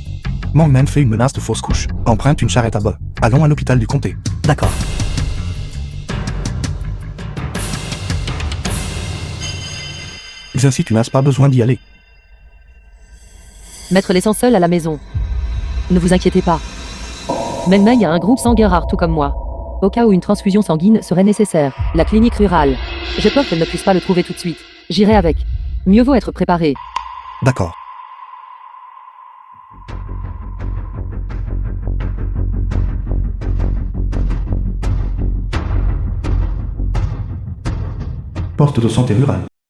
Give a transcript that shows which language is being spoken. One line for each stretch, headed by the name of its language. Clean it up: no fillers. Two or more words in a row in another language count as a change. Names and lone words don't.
French: Monkman fait une menace de fausse couche. Emprunte une charrette à bœufs. Allons à l'hôpital du comté. D'accord. Xinci, tu n'as pas besoin d'y aller. Maître laissant seul à la maison. Ne vous inquiétez pas. Meng Meng a un groupe sanguin rare tout comme moi. Au cas où une transfusion sanguine serait nécessaire. La clinique rurale. J'ai peur qu'elle ne puisse pas le trouver tout de suite. J'irai avec. Mieux vaut être préparé. D'accord. Poste de santé rurale.